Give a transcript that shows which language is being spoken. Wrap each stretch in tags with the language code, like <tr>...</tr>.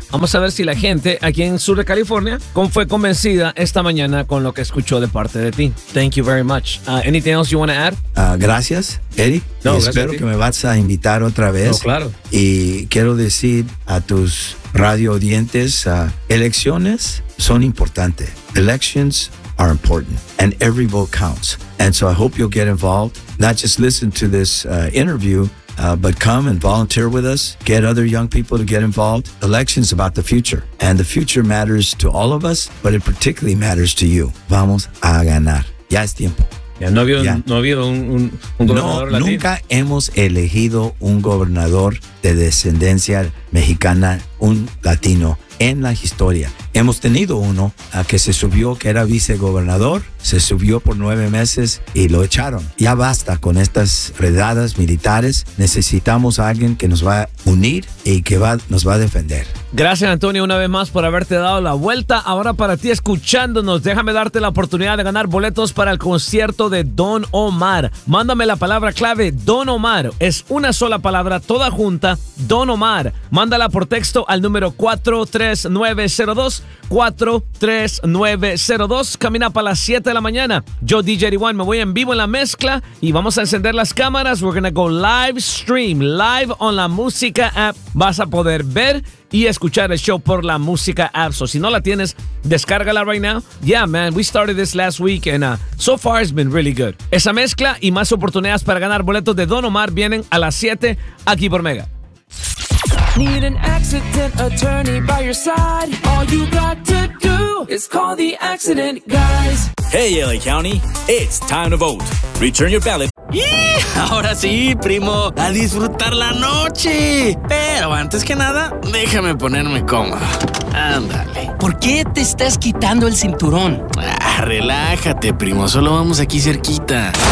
<es>Vamos a ver si la gente aquí en sur de California fue convencida esta mañana con lo que escuchó de parte de ti.</es> <en>Thank you very much. Anything else you want to add?</en> <es>Gracias, Eric. No, gracias. Espero que me vas a invitar otra vez. No, claro. Y quiero decir a tus radio audientes, elecciones son importantes.</es> <en>Elections are important and every vote counts. And so I hope you'll get involved, not just listen to this interview, but come and volunteer with us, get other young people to get involved. Elections about the future, and the future matters to all of us, but it particularly matters to you.</en> <es>Vamos a ganar. Ya es tiempo. Ya, no ha habido un gobernador latino. Nunca hemos elegido un gobernador de descendencia mexicana, un latino, en la historia. Hemos tenido uno que se subió, que era vicegobernador, se subió por 9 meses y lo echaron. Ya basta con estas redadas militares. Necesitamos a alguien que nos va a unir y que nos va a defender. Gracias, Antonio, una vez más por haberte dado la vuelta. Ahora para ti escuchándonos, déjame darte la oportunidad de ganar boletos para el concierto de Don Omar. Mándame la palabra clave Don Omar. Es una sola palabra, toda junta, Don Omar. Mándala por texto al número 43902. 43902. Camina para las 7 de la mañana. Yo, DJ Eriwan, me voy en vivo en la mezcla y vamos a encender las cámaras.</es> <en>We're gonna go live stream, live on la música app.</en> <es>Vas a poder ver y escuchar el show por la música app. So, si no la tienes, descárgala</es> <en>right now. Yeah, man, we started this last week and so far it's been really good.</en> <es>Esa mezcla y más oportunidades para ganar boletos de Don Omar vienen a las 7 aquí por Mega.</es> <en>Need an accident attorney by your side. All you got to do is call the accident guys. Hey, LA County, it's time to vote. Return your ballot.</en> <es>Yeah, ahora sí, primo, a disfrutar la noche. Pero antes que nada, déjame ponerme cómodo. Ándale. ¿Por qué te estás quitando el cinturón? Ah, relájate, primo, solo vamos aquí cerquita.</es>